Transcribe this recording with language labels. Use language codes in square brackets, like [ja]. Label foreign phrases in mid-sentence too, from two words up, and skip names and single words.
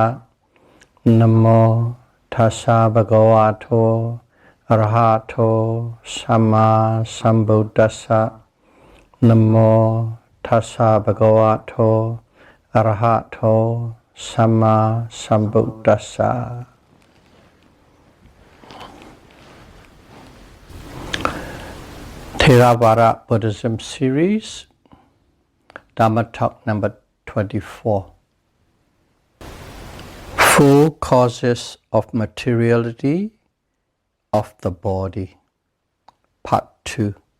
[pi] Namo tassa bhagavato arahato samma sambuddhassa. Namo tassa bhagavato arahato samma sambuddhassa. [en] Theravada Buddhism series, Dhamma talk number 24. Full causes of materiality of the body, part 2.